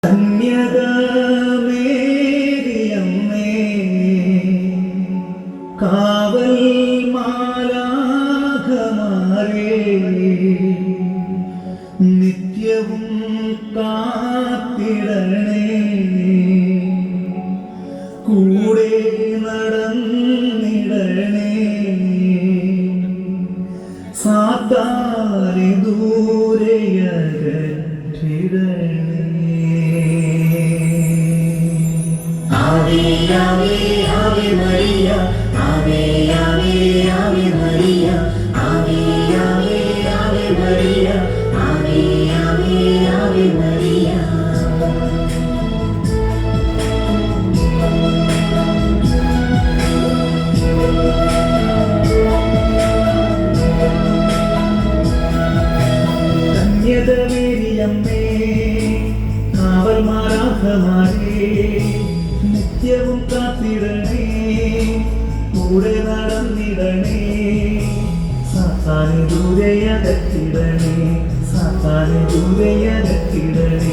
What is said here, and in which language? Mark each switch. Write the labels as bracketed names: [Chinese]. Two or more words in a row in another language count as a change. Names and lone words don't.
[Malayalam] കന്യകമേരിയമ്മേ കാവൽ മാലാഖമാരേ നിത്യവും കാത്തിടണേ കൂടെ നടന്നിടണേ സാത്താനെ ദൂരെയകറ്റിടണേ. [Latin] Ave, Ave, Ave Maria, Ave, Ave, Ave Maria, Ave, Ave, Ave Maria, Ave, Ave, Ave Maria. [Malayalam] കന്യകമേരിയമ്മേ കാവൽ മാലാഖമാരേ നിത്യവും കാത്തിടണേ കൂടെ നടന്നിടണേ സാത്താനെ ദൂരെയകറ്റിടണേ സാത്താനെ ദൂരെയകറ്റിടണേ.